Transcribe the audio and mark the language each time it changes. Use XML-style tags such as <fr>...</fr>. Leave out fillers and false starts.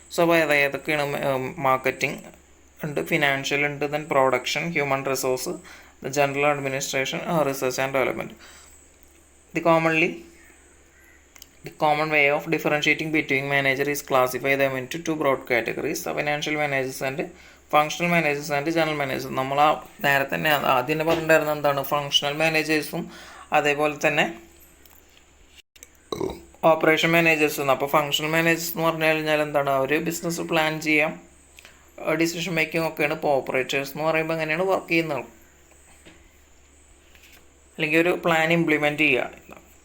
<ml>So അപ്പോൾ ഏതൊക്കെയാണ്, marketing ഉണ്ട്, ഫിനാൻഷ്യൽ ഉണ്ട്, then production, human resource, general administration, research and development.</ml> <en>The common way of differentiating between manager is classify them into two broad categories: financial managers and functional managers and general managers.</en> <ml>നമ്മൾ നേരെ തന്നെ ആദ്യം തന്നെ പറഞ്ഞിട്ടുണ്ടായിരുന്നത് എന്താണ്, functional മാനേജേഴ്സും അതേപോലെ തന്നെ operation മാനേജേഴ്സും. അപ്പോൾ ഫങ്ഷണൽ മാനേജേഴ്സ് എന്ന് പറഞ്ഞു കഴിഞ്ഞാൽ എന്താണ്, അവർ ബിസിനസ് പ്ലാൻ ചെയ്യാം, ഡിസിഷൻ മേക്കിംഗ് ഒക്കെയാണ്. ഇപ്പോൾ ഓപ്പറേറ്റേഴ്സ് എന്ന് പറയുമ്പോൾ എങ്ങനെയാണ് വർക്ക് ചെയ്യുന്നത്, അല്ലെങ്കിൽ ഒരു പ്ലാൻ ഇംപ്ലിമെൻറ്റ് ചെയ്യുക.</ml>